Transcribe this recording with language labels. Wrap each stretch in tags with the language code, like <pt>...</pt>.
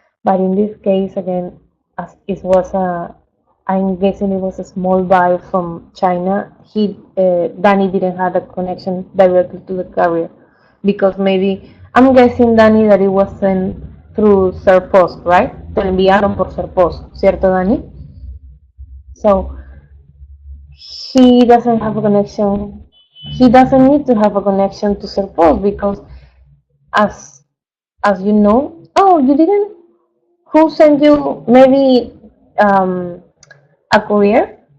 <en>But in this case, again, as it was I'm guessing it was a small buy from China. Danny didn't have a connection directly to the carrier because maybe I'm guessing Danny that it was sent through Serpost, right?</en> <es>Te lo enviaron por Serpost, ¿cierto, Danny?</es> <en>So he doesn't have a connection. He doesn't need to have a connection to Serpost because as you know, oh, you didn't. Who sent you maybe um, a courier?</en>